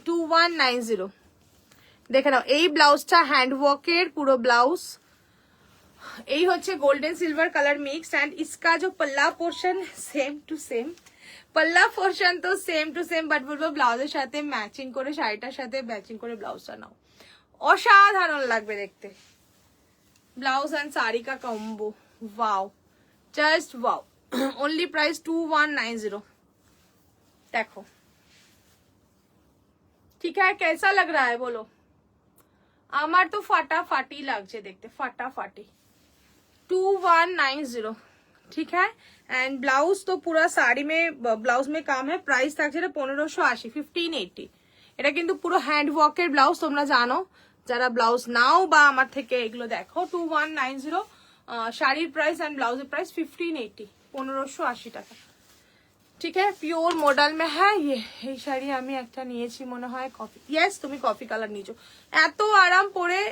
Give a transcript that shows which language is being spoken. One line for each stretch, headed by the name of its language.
Bangla: 2190 দেখে নাও। এই ব্লাউজটা হ্যান্ড ওয়ার্কের পুরো ব্লাউজ, এই হচ্ছে golden silver colour mix.
Hindi: And इसका जो पल्ला पोर्शन सेम टू सेम,
Bangla: पल्ला पोर्शन तो सेम टू सेम, বাট বলবো ব্লাউজের সাথে ম্যাচিং করে, শাড়িটার সাথে ম্যাচিং করে ব্লাউজটা নাও, অসাধারণ লাগবে দেখতে।
Hindi: ব্লাউজ এন্ড শাড়ি का combo, wow just wow. Only price 2190। देखो ठीक है, कैसा लग रहा है बोलो?
Bangla: আমার তো ফাটাফাটি লাগছে দেখতে, ফাটাফাটি। 2190
Hindi: ठीक है। एंड ब्लाउज तो पूरा साड़ी में ब्लाउज में काम है।
Bangla: प्राइस থাকছে 1580, 1580। এটা কিন্তু পুরো হ্যান্ড ওয়ার্কের ব্লাউজ, তোমরা জানো যারা ব্লাউজ নাও বা আমার থেকে এগুলো দেখো। 2190 শাড়ির প্রাইস এন্ড ব্লাউজের প্রাইস 1580, 1580 টাকা। ঠিক আছে পিওর মডেল মে হ্যাঁ। এই শাড়ি আমি একটা নিয়েছি মনে হয় কফি, ইয়েস তুমি কফি কালার নিয়েছো, এত আরাম পরে।